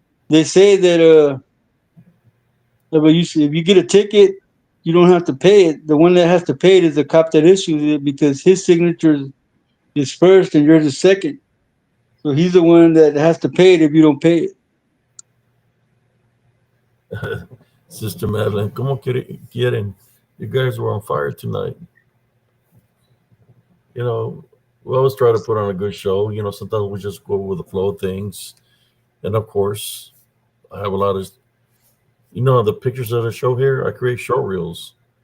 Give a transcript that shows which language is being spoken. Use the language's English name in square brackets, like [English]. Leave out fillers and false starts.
[English] They say that if you get a ticket, you don't have to pay it. The one that has to pay it is the cop that issues it because his signature is first and yours is second. So he's the one that has to pay it if you don't pay it. [Spanish] Sister Madeline, ¿cómo quieren? [English] You guys were on fire tonight. You know, we always try to put on a good show. Sometimes we just go with the flow of things. And of course, I have a lot of, the pictures that I show here, I create show reels.